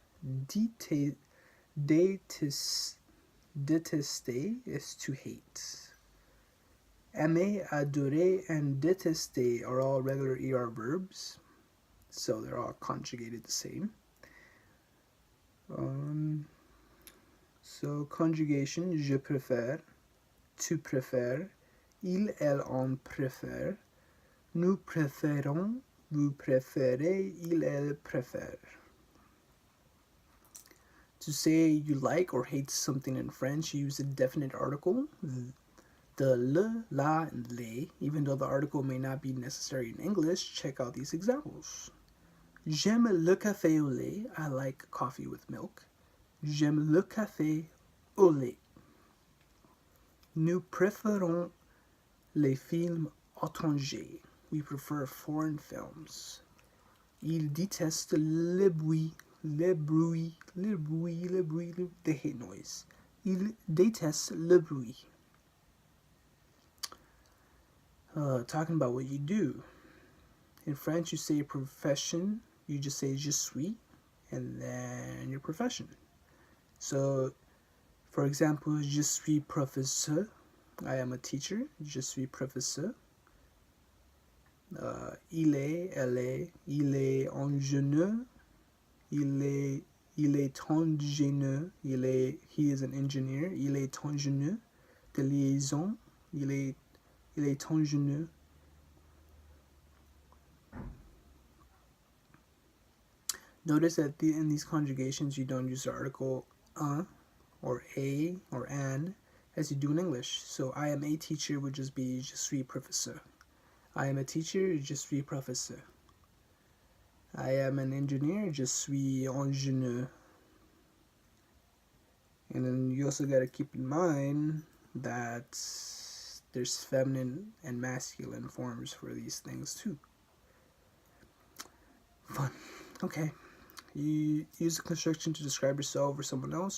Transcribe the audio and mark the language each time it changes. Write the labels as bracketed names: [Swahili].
[English] Détester is to hate. Aimer, adorer, and détester are all regular ER verbs, so they're all conjugated the same. So conjugation, [French] je préfère, tu préfères, il, elle, on préfère, nous préférons, vous préférez, il, elle préfère. [English] To say you like or hate something in French, you use a definite article, the le, la, and les. Even though the article may not be necessary in English, check out these examples. [French] J'aime le café au lait. [English] I like coffee with milk. [French] J'aime le café au lait. Nous préférons les films étrangers. [English] We prefer foreign films. [French] Il déteste le bruit. [English] They hate noise. [French] Il déteste le bruit. [English] Talking about what you do. In French, you say your profession. You just say [French] je suis, [English] and then your profession. So, for example, [French] je suis professeur. [English] I am a teacher. [French] Je suis professeur. Il est, elle est, il est ingénieur. Il est ingénieur. [English] He is an engineer. [French] Il est ingénieur de liaison. Il est ingénieur. [English] Notice that in these conjugations you don't use the article or a or an as you do in English. So I am a teacher would just be [French] je suis professeur. [English] I am a teacher, [French] je suis professeur. [English] I am an engineer, [French] je suis ingénieur. [English] And then you also got to keep in mind that there's feminine and masculine forms for these things too. Fun. Okay. You use a construction to describe yourself or someone else.